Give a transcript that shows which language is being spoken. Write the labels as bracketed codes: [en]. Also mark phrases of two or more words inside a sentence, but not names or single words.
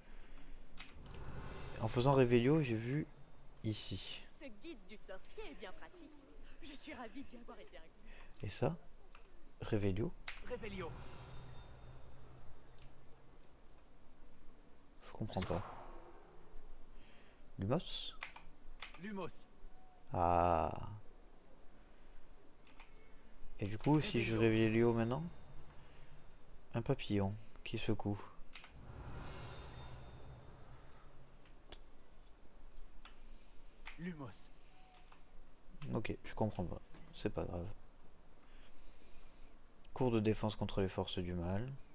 [fr] En faisant Revelio, j'ai vu ici. Ce guide du sorcier est bien pratique. Je suis ravie d'y avoir été inclus. Et ça? Revelio? Revelio. Je comprends pas. Lumos? Lumos. Ah. Et du coup, si je Revelio maintenant? Un papillon qui secoue. Lumos. Ok, je comprends pas. C'est pas grave. Cours de défense contre les forces du mal.